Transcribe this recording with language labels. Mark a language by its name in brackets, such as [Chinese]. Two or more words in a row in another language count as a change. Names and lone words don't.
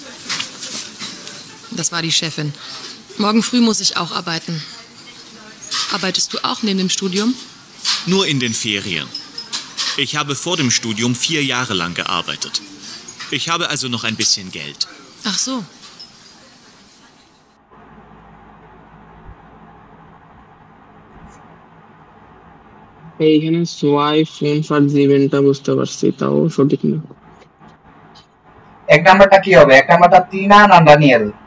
[German] Das war die Chefin. Morgen früh muss ich auch arbeiten. Arbeitest du auch neben dem Studium? Nur in den Ferien. Ich habe vor dem Studium 4 Jahre lang gearbeitet. Ich habe also noch ein bisschen Geld. Ach so. [Bangla] এইখানে সোয়াই ফোন ফার জিভেনটা বুঝতে পারছি, তাও সঠিক না। এক নাম্বারটা কি হবে? এক নাম্বারটা টিনা না ডানিয়েল?